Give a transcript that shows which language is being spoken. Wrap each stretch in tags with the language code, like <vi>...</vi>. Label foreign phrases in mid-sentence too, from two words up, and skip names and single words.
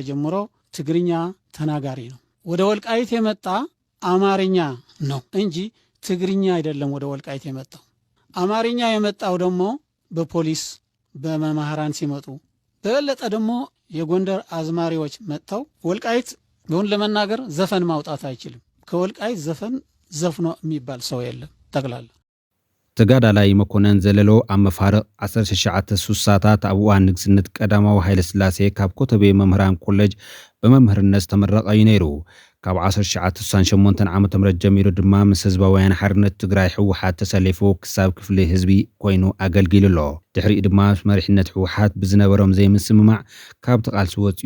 <am>ጀምሮ ትግርኛ ተናጋሪ ነው። ወደ ወልቃይት የመጣ አማርኛ ነው እንጂ ትግርኛ አይደለም። ወደ ወልቃይት የመጣው አማርኛ የመጣው ደግሞ በፖሊስ በመምህራን ሲመጡ፣ በበለጠ ደግሞ የጎንደር አዝማሪዎች መጥተው ወልቃይት በሁን ለመናገር ዘፈን ማውጣት አይችልም። ከወልቃይት ዘፈን ዘፍኖ የሚባል ሰው የለም ጠቅላላ።</am> <ti>ተጋዳላይ መኮነን ዘለሎ ኣብ መፋርቕ 1960ታት ኣብ እዋን ንግስነት ቀዳማዊ ሃይለ ስላሴ ካብ ኮተቤ መምህራን ኮሌጅ ብመምህርነት ዝተመረቐ እዩ ነይሩ። ካብ 1968 ዓ.ም ጀሚሩ ድማ ምስ ህዝባውያን ሓርነት ትግራይ ሕወሓት ተሰሊፉ ክሳብ ክፍሊ ህዝቢ ኮይኑ ኣገልጊሉ ኣሎ። ድሕሪኡ ድማ መሪሕነት ሕወሓት ብዝነበሮም ዘይምስምማዕ ካብ ተቓልሲ ወፂኡ</ti>